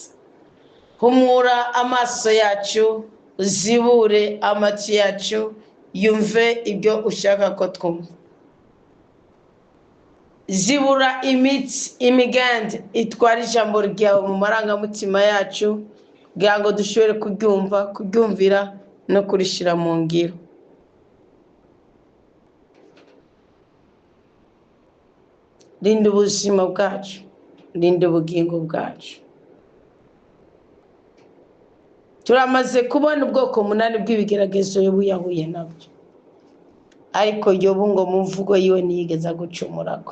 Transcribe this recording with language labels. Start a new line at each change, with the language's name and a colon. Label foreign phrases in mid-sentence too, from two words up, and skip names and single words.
Kinyarwanda: Humura amaso yacu, uzibure amatwi yacu, yumve ibyo ushaka ko twumva. Zibura imitsi, imiganda itwara ijambo ryawe mu marangamutima yacu, kugira ngo dushobore kuryumva, kuryumvira no kurishira mu ngiro. Rinda ubuzima bwacu, rinda ubugingo bwacu.
Rundi: Turamaze kubona ubwoko 8 bw'ibigeragezo Yobu yahuye nabyo, ariko Yobu ngo mu mvugo yiwe ntiyigeze gucumurako.